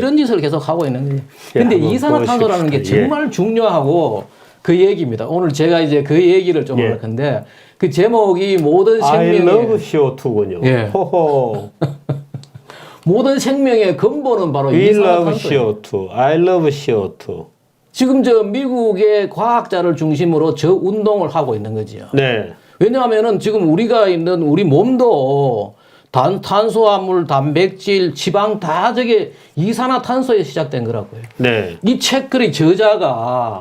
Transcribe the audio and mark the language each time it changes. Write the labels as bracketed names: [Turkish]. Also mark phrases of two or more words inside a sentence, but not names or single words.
[Korean] 이런 짓을 계속 하고 있는 거예요. 예, 근데 한번 이산화탄소라는 게 보십시다. 예. 정말 중요하고 그 얘기입니다. 오늘 제가 이제 그 얘기를 좀 예. 할 건데 그 제목이 모든 [English] I love [Korean] 생명의 CO2군요. 예. 호호. 모든 생명의 근본은 바로 [English] We love [Korean] 이산화탄소예요. [English] CO2. I love CO2. [Korean] 지금 저 미국의 과학자를 중심으로 저 운동을 하고 있는 거지요. 네. 왜냐하면은 지금 우리가 있는 우리 몸도 탄수화물, 단백질, 지방 다 저게 이산화탄소에 시작된 거라고요. 네. 이 책글의 저자가